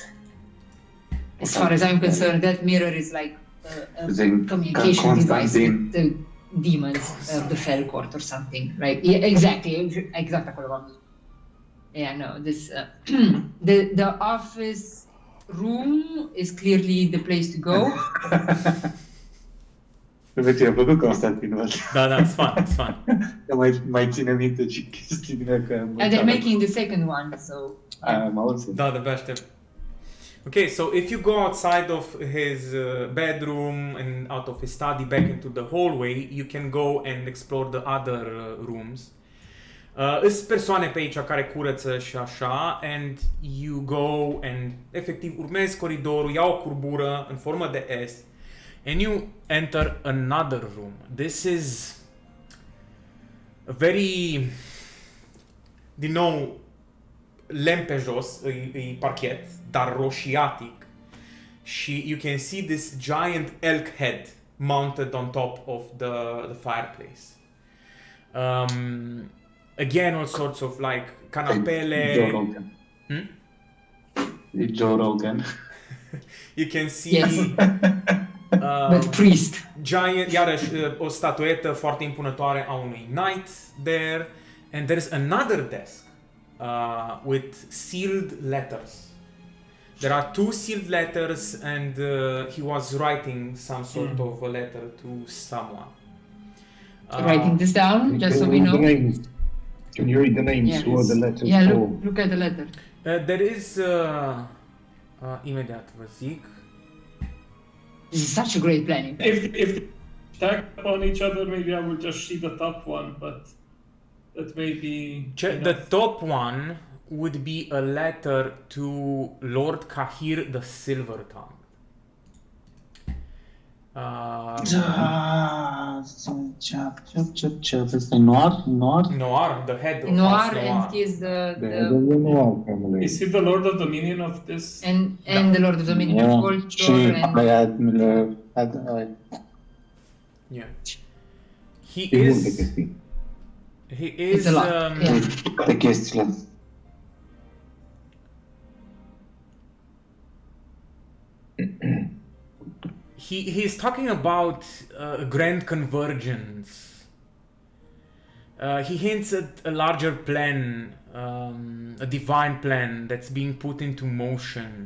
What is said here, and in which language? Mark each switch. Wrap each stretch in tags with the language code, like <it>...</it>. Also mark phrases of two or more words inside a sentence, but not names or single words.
<en>As far as I'm concerned, that mirror is like a The communication device Constantine. with the demons of the Fell Court or something, right? Yeah, exactly</en> <it>quello che</it> <en>Yeah, no, this the office room is clearly the place to go.</en> <ro>Vezi, a plăcut Constantinul. Da,</ro> <en>it's fun, it's fun.</en> <ro>Mai ține minte și chestii din că...</ro> <en>And they're making the second one, so</en> <ro>Am auzit. Da, de aștept.</ro> <en>Okay, so if you go outside of his bedroom and out of his study back into the hallway, you can go and explore the other rooms.</en> <ro>Sunt persoane pe aici care curăță și așa,</ro> <en>and you go and</en> <ro>efectiv urmezi coridorul, iau o curbură în formă de S,</ro> <en>and you enter another room. This is a very,</en> <ro>din nou, lemn pe jos, e parchet, dar roșiatic.</ro> <en>Și you can see this giant elk head mounted on top of the fireplace. Again, all sorts of like canapele.</en> <ro>Joe Rogan. E Joe Rogan.</ro> <en>You can see yes, but priest. giant,</en> <ro>iarăși o statuetă foarte impunătoare a unui</ro> <en>knight there, and there's another desk with sealed letters. There are 2 sealed letters, and he was writing some sort of a letter to someone. Writing this down, just so we know. Can you read the names? Yeah, Who are the letters Yeah, for? look at the letter. There is</en> <ro>imediat vă zic.</ro> <en>This is such a great planning. If they stack upon each other, maybe I will just see the top one, but that may be The top one would be a letter to Lord Kahir the Silver Tongue.</en> <ro>Este Noir?</ro> <en>Noir, the head of Noir, House and Noir. he is The the Noir family. Is he the Lord of Dominion of this? and the Lord of Dominion of Culture</en> <ro>Și</ro> <en>and Yeah. He</en> <ro>E multe</ro> <en>is.</en> <ro>chestii.</ro> <en>He is. It's a lot, yeah.</en> <ro>toate chestiile.</ro> <en>He's talking about grand convergence. He hints at a larger plan, a divine plan that's being put into motion.</en>